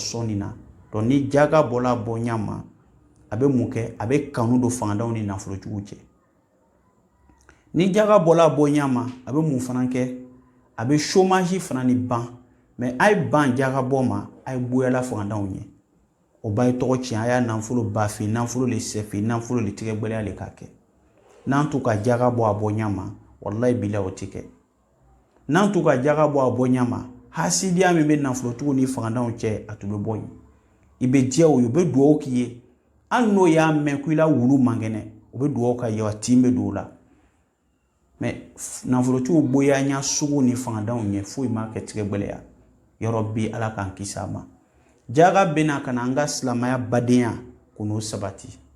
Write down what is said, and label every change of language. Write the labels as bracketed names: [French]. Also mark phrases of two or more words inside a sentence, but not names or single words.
[Bambara] sɔnni na donc ni jaga bɔla bɔ ɲa ma a bɛ mun kɛ a bɛ kanu don fangadanw ni nafolotigiw cɛ ni jaga bɔla bɔ ɲa ma a bɛ mun fana kɛ a bɛ chômage fana ni ban mais a ye ban jaga bɔ ma a ye goyala fangadanw ɲɛ o b'a ye tɔgɔ tiɲɛ a y'a nafolo bafi nafolo le sɛfi nafolo le tigɛgbɛlɛya le k'a kɛ n'an t'u ka jaga bɔ a bɔ ɲa ma wallahi bila o tɛ kɛ n'an t'u ka jaga bɔ a bɔ ɲa ma hasidiya min bɛ nafolotigiw ni fangadanw cɛ a tun bɛ bɔ yen i bɛ diya o ye u bɛ dugawu k'i ye hali n'o y'a mɛn ko i la wulu man kɛnɛ u bɛ dugawu ka ye wa tin bɛ don o la mais nafolotigiw bonya ɲa sugu ni fangadanw ɲɛ foyi ma kɛ tigɛgbɛlɛya yɔrɔ bi ala k'an kisi a ma jaga bɛ na ka na an ka silamaya badenya ko n'o sabati